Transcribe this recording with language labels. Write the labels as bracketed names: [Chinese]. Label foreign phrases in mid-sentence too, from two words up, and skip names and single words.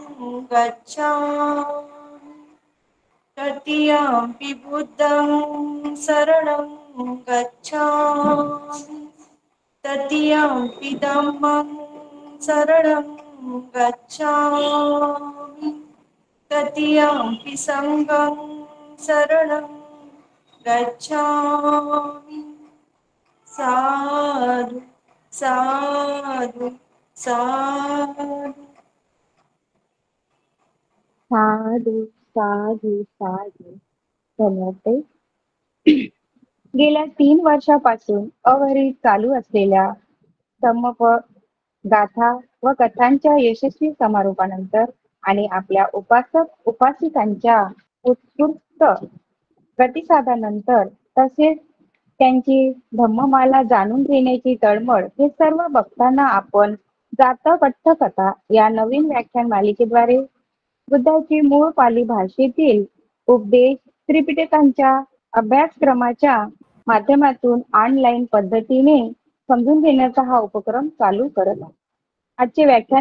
[Pali] गच्छामि, तृतीयंपि बुद्धं शरणं गच्छामि, तृतीयंपि धम्मं शरणं गच्छामि, तृतीयंपि संघं शरणं गच्छामि. साधु साधु साधु. साधू साधू साधू. [Marathi] धन्यवाद. गेल्या 3 वर्षापासून अविरत चालू असलेल्या धम्मपद गाथा व कथांच्या यशस्वी समारोपानंतर आणि आपल्या उपासक उपासिकांच्या उत्स्फूर्त प्रतिसादानंतर तसेच त्यांची धम्ममाला जाणून घेण्याची तळमळ हे सर्व बघताना आपण जातक अठ्ठकथा या नवीन व्याख्यान मालिकेद्वारे बुद्धाची मूळ पाली भाषेतील उपदेश त्रिपिटकांच्या अभ्यासक्रमाच्या माध्यमातून ऑनलाईन पद्धतीने समजून घेण्याचा हा उपक्रम चालू करत आहे.